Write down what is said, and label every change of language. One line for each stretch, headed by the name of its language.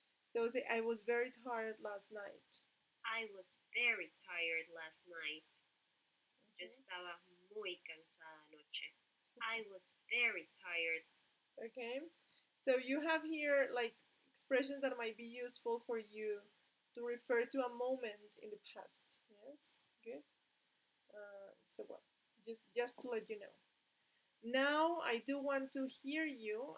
English: So say, I was very tired last night. I was very tired last night.
Spanish: Yo estaba muy cansada anoche.
English: I was very tired. Okay, so you have here like expressions that might be useful for you to refer to a moment in the past. Yes, good. So well, Just to let you know. Now I do want to hear you.